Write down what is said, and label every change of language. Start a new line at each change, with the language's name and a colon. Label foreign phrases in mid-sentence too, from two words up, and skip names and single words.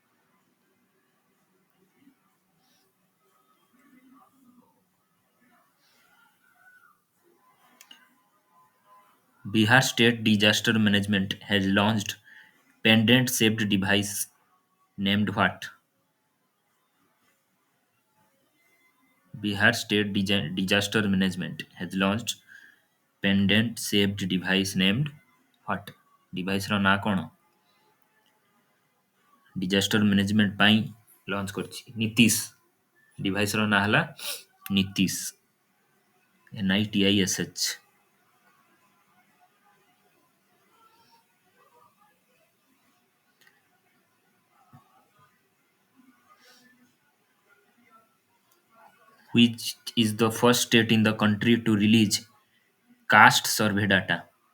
English: Bihar State Disaster Management has launched pendant shaped device named what? Bihar State Disaster Management has launched pendant shaped device named what?
Odia: Device ର ନାଁ କ'ଣ?
English: Disaster management
Odia: ପାଇଁ ଲଞ୍ଚ କରିଛି ନୀତିଶ। device ର ନାଁ ହେଲା ନୀତିଶ, NITISH।
English: Which is the first state in the country to release caste survey data?